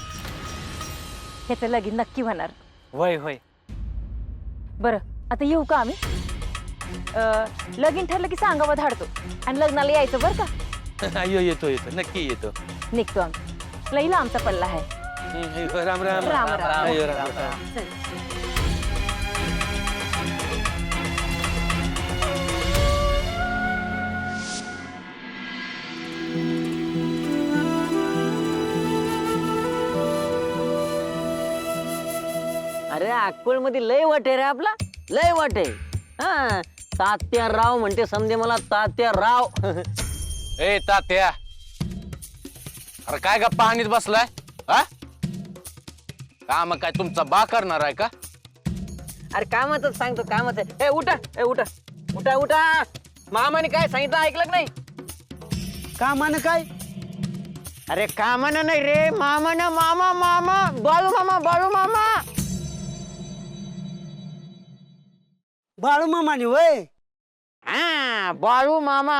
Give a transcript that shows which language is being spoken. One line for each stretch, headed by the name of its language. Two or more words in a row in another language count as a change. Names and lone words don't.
Marathi: ह्याचं लगीन नक्की होणार. होय होय. बरं आता येऊ का आम्ही? लगीन ठरलं की सांगावं धाडतो, आणि लग्नाला यायचं बरं का. अयो येतो येतो, नक्की येतो. निघतो आम्ही. लईला आमचा पल्ला आहे. अयो, राम राम. राम राम. अयो, राम राम. चल. अरे अक्कोळ मध्ये लय वाट आहे रे आपला, लय वाट आहे. हा तात्या राव म्हणते समजे मला, तात्या राव. ए तात्या, अरे काय गप्पा आणीत बसलाय हा? काम काय तुमचा बा करणार आहे का? अरे कामातच सांगतो, कामात आहे. ए उठा, ए उठा, उठा उठा. मामाने काय सांगितलं ऐकलं का नाही? कामानं काय? अरे कामानं नाही रे, मामानं. मामा मामा, बाळू मामा, बाळू मामा. बाळू मामाने वय. हा बाळू मामा.